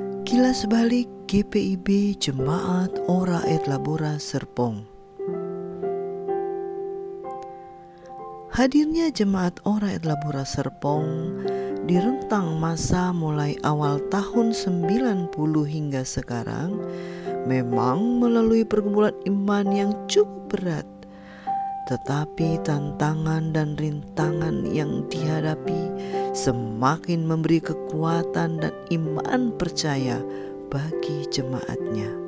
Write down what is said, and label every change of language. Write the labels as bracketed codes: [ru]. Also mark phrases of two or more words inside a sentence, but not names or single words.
[id] Kilas balik GPIB Jemaat Ora et Labora Serpong. Hadirnya Jemaat Ora et Labora Serpong di rentang masa mulai awal tahun 90 hingga sekarang memang melalui pergumulan iman yang cukup berat. Tetapi tantangan dan rintangan yang dihadapi semakin memberi kekuatan dan iman percaya bagi jemaatnya.